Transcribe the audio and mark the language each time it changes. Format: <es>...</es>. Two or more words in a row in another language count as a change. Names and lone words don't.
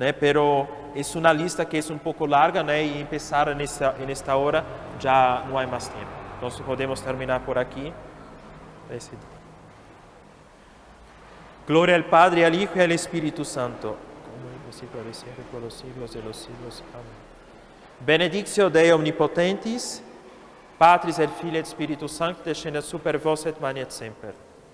<es>Pero es una lista que es un poco larga, ¿no? Y empezar en esta hora ya no hay más tiempo. Entonces podemos terminar por aquí. Gloria al Padre, al Hijo y al Espíritu Santo, como en el principio, ahora y siempre, por los siglos de los siglos. Amén.</es> <la>Benedictio Dei omnipotentis, Patris et Filii et Spiritus Sancti, descendat super vos et manet semper.</la>